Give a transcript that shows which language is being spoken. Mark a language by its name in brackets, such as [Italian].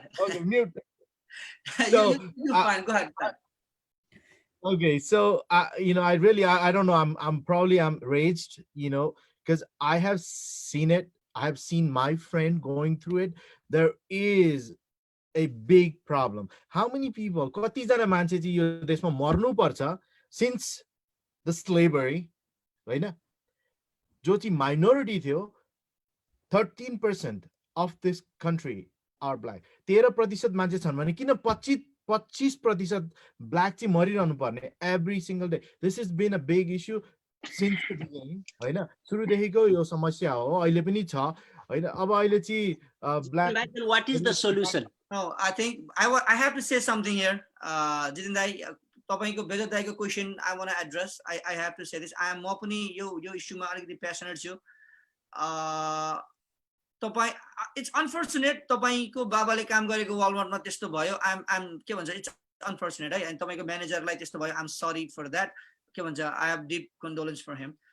[English] Okay, mute. So, you're fine. Go ahead. Okay, so you know, I don't know. I'm probably raged, you know, because I have seen it. I have seen my friend going through it. There is a big problem. How many people [Nepali] कतिजना मान्छे चाहिँ यो देशमा मर्नु पर्छ [English] since the slavery [Nepali] हैन जो चाहिँ minority थियो [English] 13% of this country are black [Nepali] 13% मान्छे छन् भने किन 25% black चाहिँ मरिरहनु पर्ने [English] every single day. This has been a big issue since the beginning [Nepali] हैन सुरुदेखिको यो समस्या हो अहिले पनि छ हैन अब अहिले चाहिँ black [English] what is the solution? No, I think I have to say something here. Jitendra, [Nepali] तपाईको बेगत दाइको [English] question I want to address. I have to say this. I am [Nepali] म पनि यो इस्युमा अलिकति passionate छु. तपाई [English] it's unfortunate [Nepali] तपाईको बाबाले काम गरेको वालमार्टमा त्यस्तो भयो. I'm के भन्छ it's unfortunate है अनि तपाईको म्यानेजरलाई त्यस्तो भयो. [English] I'm sorry for that. [Nepali] के भन्छ [English] I have deep condolence for him.